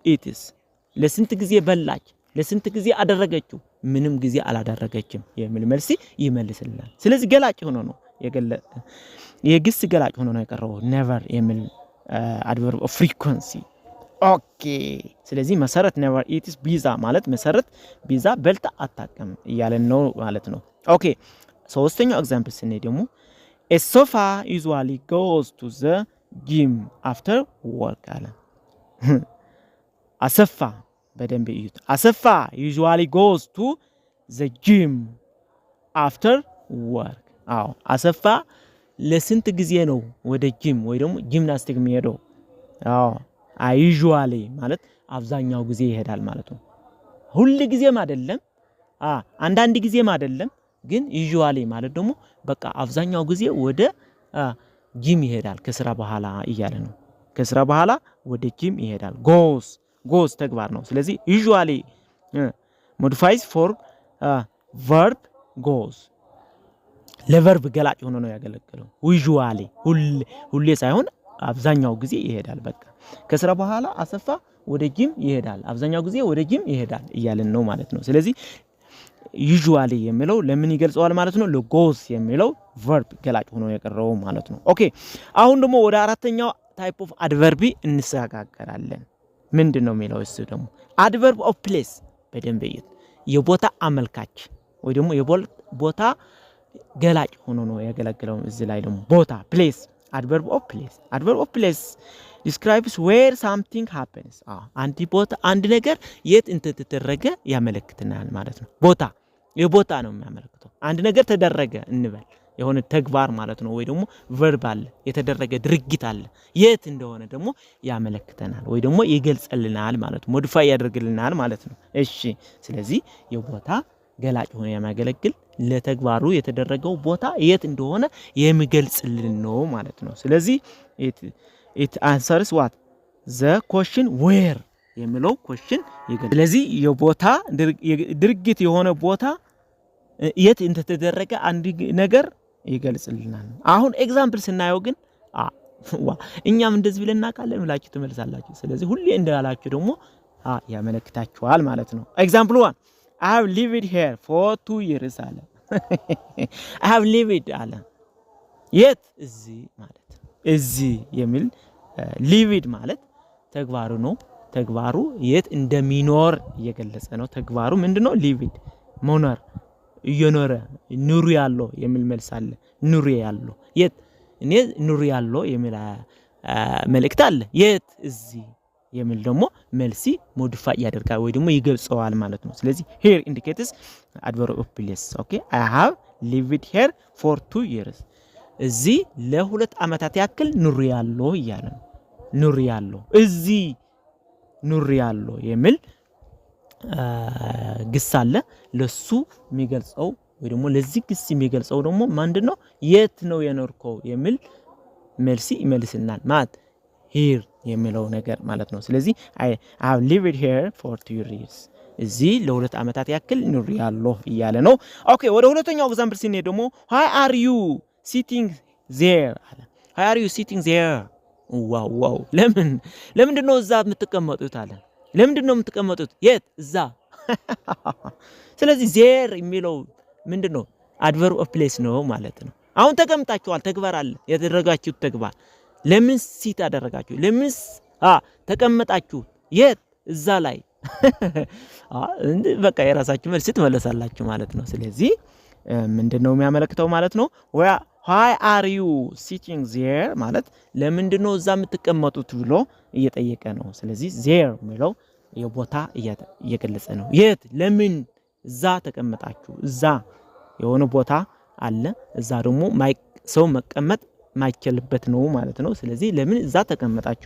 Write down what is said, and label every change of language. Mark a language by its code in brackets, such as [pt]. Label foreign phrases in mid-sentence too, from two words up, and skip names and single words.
[am] ኢትስ ለስንት ጊዜ በላች፣ ለስንት ጊዜ አደረገችው? ምንም ጊዜ አላደረገችም የሚል መልስ ይመልስልናል። ስለዚህ ገላጭ ሆኖ ነው የግስ ገላጭ ሆኖ ነው የቀረው never የሚል [en] adverb of frequency። [am] ኦኬ ስለዚህ መሰረት [en] never eats pizza [am] ማለት መሰረት ፒዛ በልታ አታውቅም እያለን ነው ማለት ነው። ኦኬ ሶስተኛው ኤግዛምፕል ስንሄድ ደግሞ [en] a sofa usually goes to the gym after work [am] አለ። አሰፋ በደንብ እዩት። አሰፋ [en] usually goes to the gym after work [am] አሰፋ ለስንት ጊዜ ነው ወደ ጂም ወይ ደግሞ ጂምናስቲክ የሚሄደው? usually ማለት አብዛኛው ጊዜ ይሄዳል ማለት ነው። ሁሉ ጊዜም አይደለም አንዳንድ ጊዜም አይደለም ግን usually ማለት ደግሞ በቃ አብዛኛው ጊዜ ወደ ጂም ይሄዳል ከስራ በኋላ እያለ ነው። ከስራ በኋላ ወደ ጂም ይሄዳል። goes ተግባር ነው። ስለዚህ [en] usually modifies for verb goes [am] ለቨርብ ገላጭ ሆኖ ነው ያገለገለው። usually ሁሌ ሳይሆን አብዛኛው ጊዜ ይሄዳል። በቃ ከስራ በኋላ አሰፋ ወደ ጂም ይሄዳል፣ አብዛኛው ጊዜ ወደ ጂም ይሄዳል እያለን ነው ማለት ነው። ስለዚህ usually የሚለው ለምን ይገልጸዋል ማለት ነው? ለጎስ የሚለው verb ገላጭ ሆኖ የቀረው ማለት ነው። ኦኬ አሁን ደግሞ ወደ አራተኛው [en] type of adverb [am] እንሰጋገራለን። ምንድነው የሚለው? እሱ ደግሞ [en] adverb of place [am] በደንብ የቦታ አመልካች ወይ ደግሞ የቦታ ገላጭ ሆኖ ነው ያገለግለው። እዚህ ላይ ደግሞ ቦታ place [en] adverb of place describes where something happens [am] አንድ ቦታ አንድ ነገር የት እንደተደረገ ያመለክተናል ማለት ነው። ቦታ የቦታ ነው የሚያመለክተው። አንድ ነገር ተደረገ እንበል የሆነ ተግባር ማለት ነው ወይ ደግሞ ቨርብ አለ የተደረገ ድርጊት አለ የት እንደሆነ ደግሞ ያመለክተናል ወይ ደግሞ ይገልጽልናል ማለት ነው ሞዲፋይ ያደርግልናል ማለት ነው እሺ ስለዚህ የቦታ ገላጭ ሆኖ የሚያገለግል ለተግባሩ የተደረገው ቦታ የት እንደሆነ የሚገልጽልን ነው ማለት ነው ስለዚህ [en] it answers what the question [am] where የሚለው question ይገልጽ ስለዚህ የቦታ ድርጊት የሆነ ቦታ የት እንደተደረገ አንድ ነገር ይገልጽልናል አሁን ኤግዛምፕል ስናየው ግን እኛም እንደዚህ ብለን እናቃለን ብላችሁ ትመልሳላችሁ ስለዚህ ሁሌ እንዳላችሁ ደግሞ ያመለክታችኋል ማለት ነው ኤግዛምፕል 1 [en] I have lived here for 2 years [am] አለ [en] I have lived [am] አለ የት እዚህ ማለት እዚህ የሚል lived ማለት ተግባሩ ነው ተግባሩ የት እንደሚኖር እየገለጸ ነው ተግባሩ ምንድነው lived መኖር እየኖረ ኑሩ ያለው የሚል መልስ አለ ኑሩ ያለው የት እኔ ኑሩ ያለው የሚል መልእክት አለ የት እዚህ የሚል ደግሞ መልሲ ሞዲፋይ ያደርጋል ወይ ደግሞ ይገልጸዋል ማለት ነው ስለዚህ [en] here indicates adverb of place okay I have lived here for 2 years [am] እዚህ ለሁለት አመታት ያክል ኑሩ ያለው ይያለ ኑሩ ያለው እዚህ ኑሩ ያለው የሚል ግስ አለ ለሱ የሚገልጸው ወይ ደግሞ ለዚህ ግስ የሚገልጸው ደግሞ ምንድነው የት ነው የኖርከው የሚል መልሲ ይመልስልናል ማለት here የሚለው ነገር ማለት ነው ስለዚህ [en] I have lived here for 2 years [am] እዚህ ለሁለት አመታት ያክል ኑር ያለው ይያለ ነው ኦኬ ወደ ሁለተኛው ኤግዛምፕል ሲኔ ደግሞ [en] why are you sitting there [am] አለ [en] why are you sitting there [am] ዋው ለምንድነው እዛ የምትቀመጡት አለ ለምንድነው የምትቀመጡት የት እዛ ስለዚህ there የሚለው ምንድነው [en] adverb of place [am] ነው ማለት ነው አሁን ተቀምጣችኋል ተግባር አለ የተደረጋችሁት ተግባር ለምን ሲት አደረጋችሁ ለምን ተቀመጣችሁ የት እዛ ላይ በቃ የራሳችሁ መልስ ትመለሳላችሁ ማለት ነው ስለዚህ ምንድነው የሚያመለክተው ማለት ነው [en] why are you sitting there [am] ማለት ለምንድነው እዛ የምትቀመጡት ብሎ እየጠየቀ ነው ስለዚህ there የሚለው የቦታ እየገለጸ ነው የት ለምን እዛ ተቀመጣችሁ እዛ የሆነ ቦታ አለ እዛ ደግሞ ሰው መቀመጥ ማይችልበት ነው ማለት ነው ስለዚህ ለምን እዛ ተቀመጣችሁ